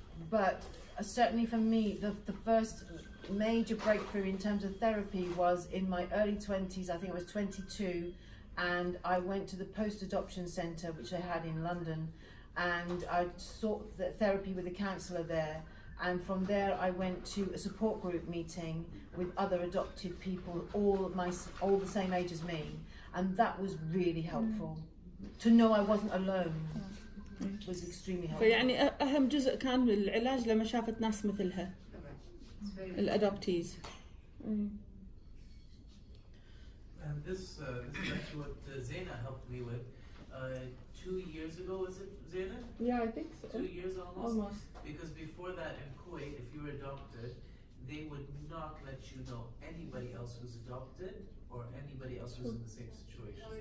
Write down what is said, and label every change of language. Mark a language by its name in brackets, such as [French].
[English] But certainly for me, the first major breakthrough in terms of therapy was in my early 20s, I think I was 22, and I went to the post-adoption centre, which they had in London, and I sought therapy with a counsellor there. And from there I went to a support group meeting with other adopted people, all the same age as me, and that was really helpful. To know I wasn't alone was extremely helpful. [Arabic] فيعني أهم جزء كان العلاج لما شافت ناس مثلها الأدوبتيز. [English] And this is actually what Zaina helped me with 2 years ago, was it, Zaina? Yeah, I think so. 2 years almost. Almost. Because before that in Kuwait, if you were adopted, they would not let you know anybody else who's adopted or anybody else who's in the same situation.